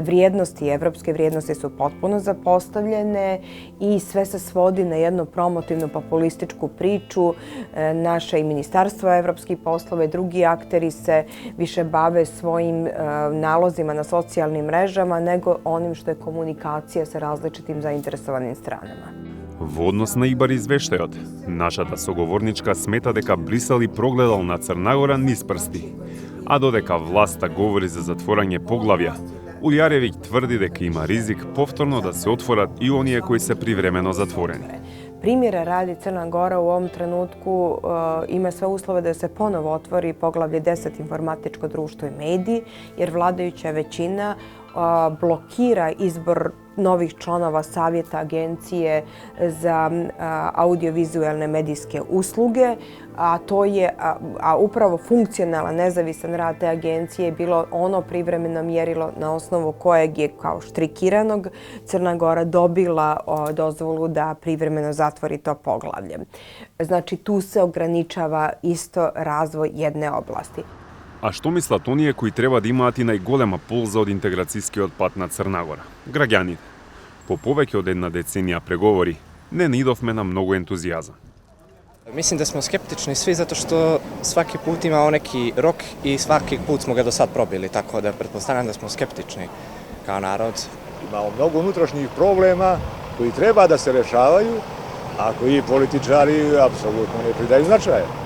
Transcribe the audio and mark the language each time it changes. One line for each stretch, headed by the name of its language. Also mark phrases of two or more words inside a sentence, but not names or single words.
Serbian: Vrijednosti, evropske vrijednosti su potpuno zapostavljene i sve se svodi na jednu promotivnu populističku priču. Naše i Ministarstvo evropskih poslova i drugi akteri se više bave svojim nalozima na socijalnim mrežama nego onim što je komunikacija sa različitim zainteresovanim stranama.
Macedonian: Во однос на ИБАР извештајот, нашата соговорничка смета дека Брисел и прогледал на Црна Гора низ прсти, а додека власта говори за затворање поглавја, Улјаревиќ тврди дека има ризик повторно да се отворат и оние кои се привремено затворени.
Serbian: Primjera radi, Crna Gora u ovom trenutku ima sve uslove da se ponovo otvori poglavlje 10 informatičko društvo i mediji, jer vladajuća većina blokira izbor novih članova savjeta Agencije za audiovizualne medijske usluge, a upravo funkcionalan nezavisan rad te agencije je bilo ono privremeno mjerilo na osnovu kojeg je kao štrikiranog Crna Gora dobila dozvolu da privremeno zatvori to poglavlje. Znači, tu se ograničava isto razvoj jedne oblasti.
Macedonian: А што мислат оние кои треба да имаат и најголема полза од интеграцијскиот пат на Црна Гора? Граѓаните. По повеќе од една деценија преговори, не наидовме на многу ентузијазам.
Serbian: Mislim da smo skeptični svi zato što svaki put imamo neki rok i svaki put smo ga do sad probili, tako da pretpostavljam da smo skeptični kao narod. Imamo mnogo unutrašnjih problema koji treba da se rešavaju, a koji političari apsolutno ne pridaju značaja.